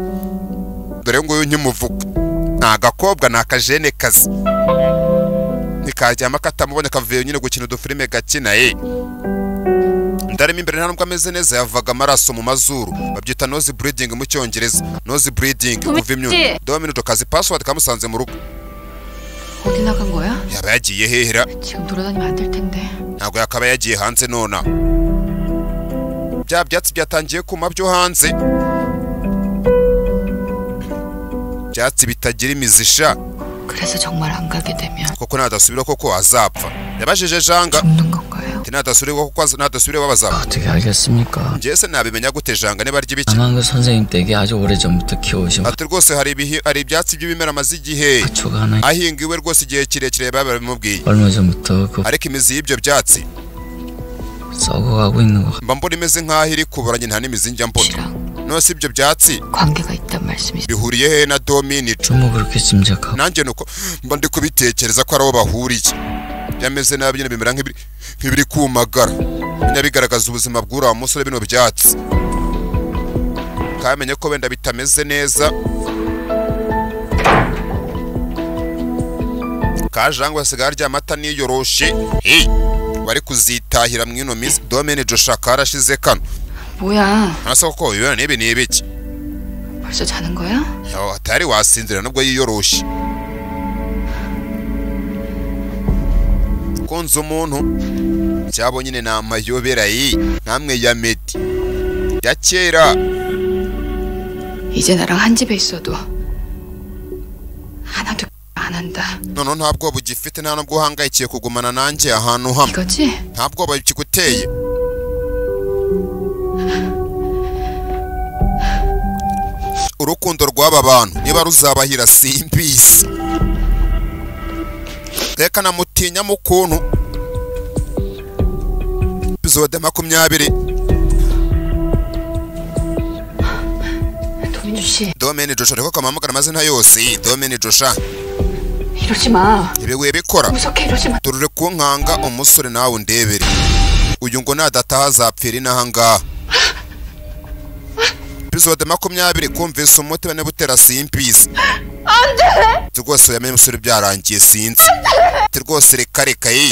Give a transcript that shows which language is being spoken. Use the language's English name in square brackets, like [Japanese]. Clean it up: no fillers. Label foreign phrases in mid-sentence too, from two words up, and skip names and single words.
[Kinyarwanda] dore ngo uyu nkimuvuga nta gakobwa nta kajene kazi nikaryama katamubonye kavuye nyine gukina udufilime gakina ndarimo imbere nta nubwo ameze neza yavaga amaraso mu mazuru babyita [English] nose bleeding [Kinyarwanda] mu cyongereza [English] nose bleeding [Kinyarwanda] kuva imyuna. Dominijo kazi password kamusanze mu rugo. [Korean] 어디 나간 거야? [Kinyarwanda] yaba yagiye hehera [Korean] 지금 돌아다니면 안 될 텐데. [Kinyarwanda] ntabwo yakaba yagiye hanze nona. bya byatsi byatangiye kuma byo hanze byatsi bitagira imizisha. [Korean] 그래서 정말 안 가게 되면 [Kinyarwanda] koko nadasubira koko azapfa yabajije janga [Korean] 죽는 건가요? [Kinyarwanda] nadasubira koko nadasubira babazapfa. [Korean] 어떻게 알겠습니까? [Kinyarwanda] njye se nabimenya gute janga niba arya ibiki. [Korean] 아마 그 선생님 댁에 아주 오래전부터 키워오신 [Kinyarwanda] ati rwose hari ibyatsi by'ibimera amaze igihe [Korean] 가초가 하나 [Kinyarwanda] ahinga iwe rwose igihe kirekire babimubwiye [Korean] 얼마 전부터 그 [Kinyarwanda] ariko imizi y'ibyo byatsi [Korean] 썩어가고 있는 것 [Kinyarwanda] mba mbona imeze nk'aho iri kuburanye nta n'imizi njya mbona. nose ibyo byatsi [Korean] 관계가 있단 말씀이죠. [Kinyarwanda] bihuriye he na Dominijo? [Korean] 좀 그렇게 짐작하고 [Kinyarwanda] nanjye nuko mba ndi kubitekereza ko ari aho bahuriye. byameze nabi nyine bimera nk'ibiri kumagara binya bigaragaza ubuzima bw'uriya musore bino byatsi. kamenye ko wenda bitameze neza kajangwa asigaye arya amata niyoroshe bari kuzitahira mwino minsi. Dominijo shaka arashize kano [Korean] 뭐야? [Kinyarwanda] hasa koko ibibera nibi ni ibiki. [Korean] 벌써 자는 거야? [Kinyarwanda] atari wasinzira nubwo yiyoroshe. konza umuntu cyabo nyine na amayobera yi namwe ya Meddy ya kera. [Korean] 이제 나랑 한 집에 있어도 하나도 안 한다. [Kinyarwanda] none ntabwo bugifite nta nubwo uhangayikiye kugumana nanjye ahantu hamwe. [Korean] 이거지? [Kinyarwanda] ntabwo babikiguteye. urukundo rw'aba bantu niba ruzabahira simbizi. reka namutinya mu kuntu. episode 20. [Korean] 도민주 씨. [Kinyarwanda] Domeni Joshua reko kamamagara amazina yose. Domeni Joshua. [Korean] 이러지 마. [Kinyarwanda] Ibiwe bikora. [Korean] 무섭게 이러지 마. [Kinyarwanda] Turure kunkanga umusore nawe undebere. Uyu ngo nadataha azapfira inahanga. Episode 20 kumvise umuti bane butera simbizi. Ande. Rwose yamenye umusore byarangiye sinzi. Rwose reka yi.